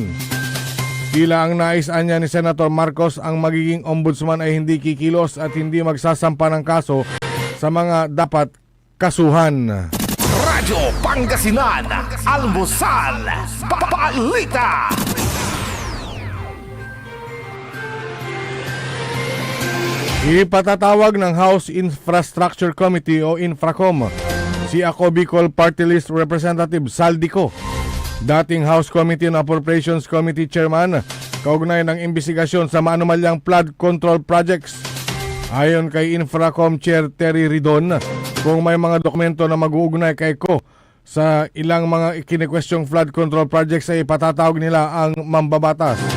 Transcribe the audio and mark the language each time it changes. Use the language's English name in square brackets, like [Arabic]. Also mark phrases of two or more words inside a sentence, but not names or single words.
[Filipino] Tila ang nais-an niya ni Senator Marcos ang magiging ombudsman ay hindi kikilos at hindi magsasampa ng kaso sa mga dapat kasuhan. Radyo Pangasinan, Almusal, Balita. Ipatatawag ng House Infrastructure Committee o Infracom si Ako Bicol Party List Representative Saldico, dating House Committee on Appropriations Committee Chairman, kaugnay ng imbestigasyon sa maanumalyang [English] flood control projects. [Filipino] Ayon kay Infracom Chair Terry Ridon, kung may mga dokumento na mag-uugnay kay Ko sa ilang mga kini-questioning [English] flood control projects [Filipino] ay ipatatawag nila ang mambabatas.